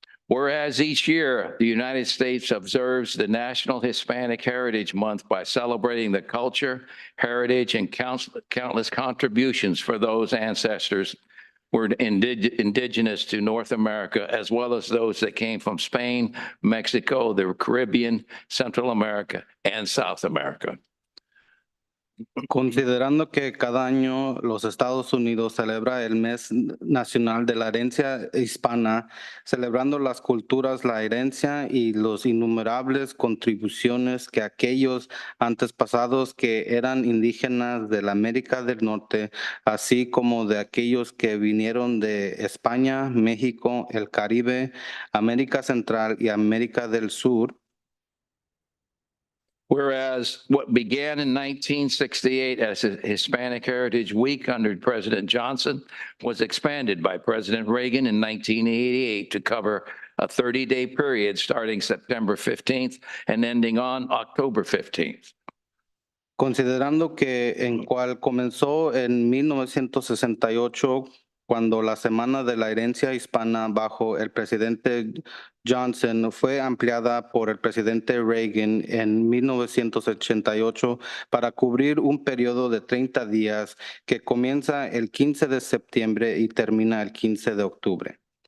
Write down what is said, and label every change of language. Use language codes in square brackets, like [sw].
[en] Whereas each year, the United States observes the National Hispanic Heritage Month by celebrating the culture, heritage, and countless contributions for those ancestors who were indigenous to North America, as well as those that came from Spain, Mexico, the Caribbean, Central America, and South America. [es] Considerando que cada año los Estados Unidos celebra el Mes Nacional de la Herencia Hispana, celebrando las culturas, la herencia y los innumerables contribuciones que aquellos antepasados que eran indígenas de la América del Norte, así como de aquellos que vinieron de España, México, el Caribe, América Central y América del Sur. [en] Whereas what began in 1968 as a Hispanic Heritage Week under President Johnson was expanded by President Reagan in 1988 to cover a 30-day period starting September 15th and ending on October 15th. [es] Considerando que en cual comenzó en 1968, cuando la Semana de la Herencia Hispana bajo el presidente Johnson fue ampliada por el presidente Reagan en 1988 para cubrir un periodo de 30 días que comienza el 15 de septiembre y termina el 15 de octubre.